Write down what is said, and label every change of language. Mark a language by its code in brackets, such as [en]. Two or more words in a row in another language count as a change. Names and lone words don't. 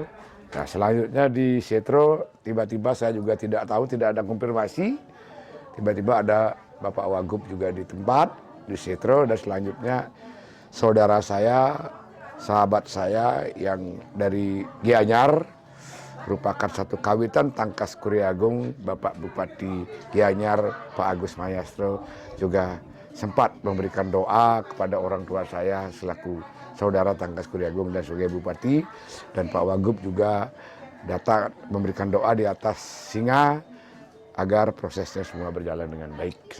[id] Nah, selanjutnya di Setro, tiba-tiba saya juga tidak tahu, tidak ada konfirmasi. Tiba-tiba ada Bapak Wagub juga di tempat, di Setro, dan selanjutnya saudara saya, sahabat saya yang dari Gianyar, merupakan satu kawitan Tangkas Kuriagung, Bapak Bupati Gianyar, Pak Agus Mayastro, juga sempat memberikan doa kepada orang tua saya selaku saudara Tangkas Kuriagung dan sebagai Bupati, dan Pak Wagub juga datang memberikan doa di atas singa agar prosesnya semua berjalan dengan baik.